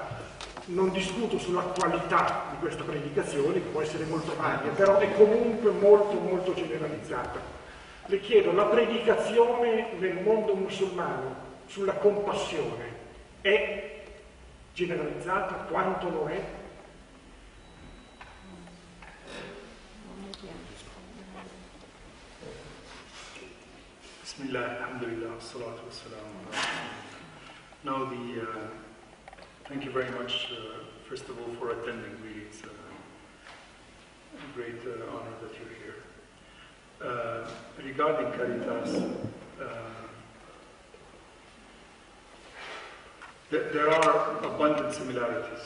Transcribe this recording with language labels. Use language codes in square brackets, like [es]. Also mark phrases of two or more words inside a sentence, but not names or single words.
[it] Non discuto sulla qualità di questa predicazione, che può essere molto varia, però è comunque molto generalizzata. Le chiedo, la predicazione nel mondo musulmano sulla compassione è generalizzata? Quanto lo è? [ar] بسم الله، الحمد لله، الصلاة والسلام على رسول الله. [en] Now thank you very much, first of all, for attending. Really, it's a great honor that you're here. Regarding Caritas, there are abundant similarities.